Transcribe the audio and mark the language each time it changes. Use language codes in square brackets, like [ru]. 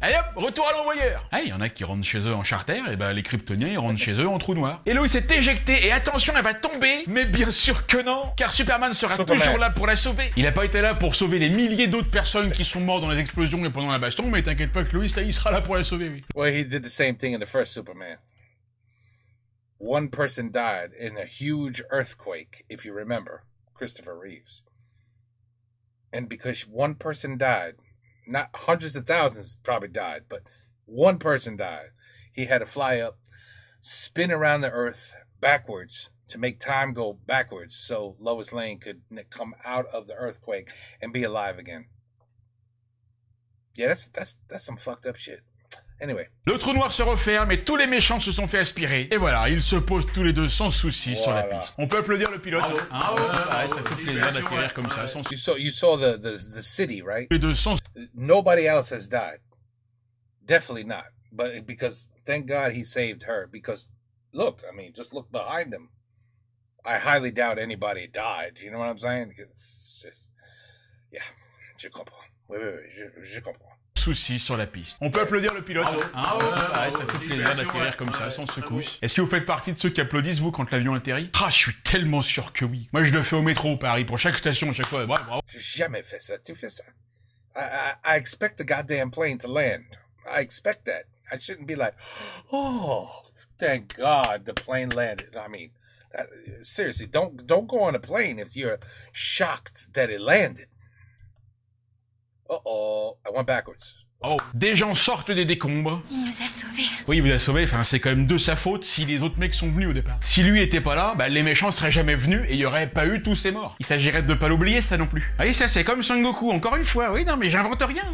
[fr] Allez hop, retour à l'envoyeur. Ah, il y en a qui rentrent chez eux en charter, et bah les Kryptoniens ils rentrent chez eux en trou noir. Et Lois est éjectée, et attention, elle va tomber, mais bien sûr que non, car Superman sera toujours là pour la sauver. Il a pas été là pour sauver les milliers d'autres personnes qui sont mortes dans les explosions et pendant la baston, mais t'inquiète pas que Lois, là, il sera là pour la sauver, oui. [en] Well, he did the same thing in the first Superman. One person died in a huge earthquake, if you remember, Christopher Reeves. And because one person died, not hundreds of thousands probably died, but one person died. He had to fly up, spin around the earth backwards to make time go backwards so Lois Lane could come out of the earthquake and be alive again. Yeah, that's some fucked up shit. Anyway. [fr] Le trou noir se referme et tous les méchants se sont fait aspirer. Et voilà, ils se posent tous les deux sans souci sur la piste. On peut applaudir le pilote. Ça fait plaisir d'acquérir comme ça. Sans... [en] You saw the city, right? [fr] Les deux sans... [en] Nobody else has died. Definitely not. But because thank God he saved her. Because look, I mean, just look behind him. I highly doubt anybody died. You know what I'm saying? It's just, yeah, [fr] je comprends. Oui, je comprends. Soucis sur la piste. On peut applaudir le pilote. Ça fait plaisir d'atterrir comme ça, sans secousse. Est-ce que vous faites partie de ceux qui applaudissent, vous, quand l'avion atterrit? Ah, je suis tellement sûr que oui. Moi, je le fais au métro, Paris, pour chaque station, à chaque fois. Bravo. J'ai jamais fait ça. Tu fais ça? [en] I expect the goddamn plane to land. I expect that. I shouldn't be like, oh, thank God the plane landed. I mean, seriously, don't go on a plane if you're shocked that it landed. Uh-oh, I went backwards. [fr] Oh, des gens sortent des décombres. Il nous a sauvés. Oui, il vous a sauvés, enfin, c'est quand même de sa faute si les autres mecs sont venus au départ. Si lui était pas là, bah, les méchants seraient jamais venus et il y aurait pas eu tous ces morts. Il s'agirait de pas l'oublier, ça non plus. Ah oui, ça c'est comme Son Goku, encore une fois, oui, non mais j'invente rien.